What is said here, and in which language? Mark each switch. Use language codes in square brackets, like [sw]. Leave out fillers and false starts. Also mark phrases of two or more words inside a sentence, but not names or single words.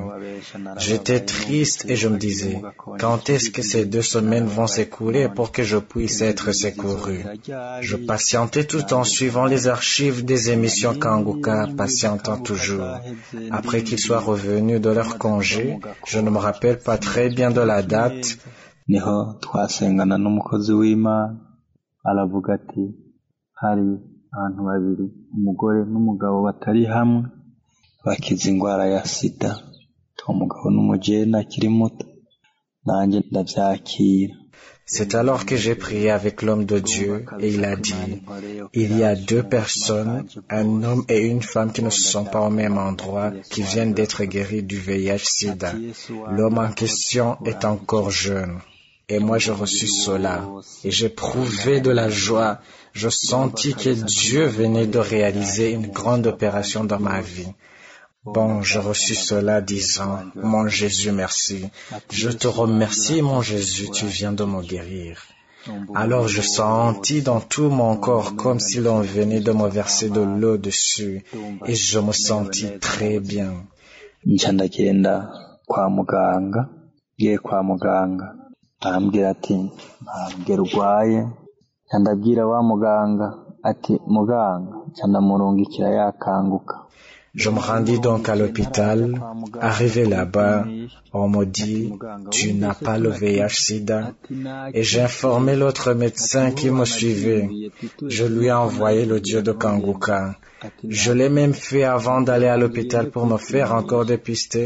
[fr] J'étais triste et je me disais, quand est-ce que ces 2 semaines vont s'écouler pour que je puisse être secouru? Je patientais tout en suivant les archives des émissions Kanguka, patientant toujours. Après qu'ils soient revenus de leur congé, je ne me rappelle pas très bien de la date. [rw] Niho twasengana n'umukozi w'Imana aravuga ati hari abantu babiri umugore n'umugabo batari hamwe bakize indwara ya sida umugabo n'umujene akiri muto nanjye ndabyakira. [fr] C'est alors que j'ai prié avec l'homme de Dieu et il a dit, il y a 2 personnes, un homme et une femme qui ne sont pas au même endroit, qui viennent d'être guéris du VIH/SIDA. L'homme en question est encore jeune. Et moi, je reçus cela. Et j'éprouvais de la joie. Je sentis que Dieu venait de réaliser une grande opération dans ma vie. Bon, je reçus cela disant, « Mon Jésus, merci. Je te remercie, mon Jésus, tu viens de me guérir. » Alors je sentis dans tout mon corps comme si l'on venait de me verser de l'eau dessus et je me sentis très bien. [rw] Ndagenda kwa muganga, ngiye kwa muganga. Arambwira ati ntabwo urwaye, ndabwira wa muganga ati muganga ndamurungikira yakanguka. [fr] Je me rendis donc à l'hôpital. Arrivé là-bas, on me dit, tu n'as pas le VIH/SIDA. Et j'ai informé l'autre médecin qui me suivait. Je lui ai envoyé l'audio de Kanguka. Je l'ai même fait avant d'aller à l'hôpital pour me faire encore dépister.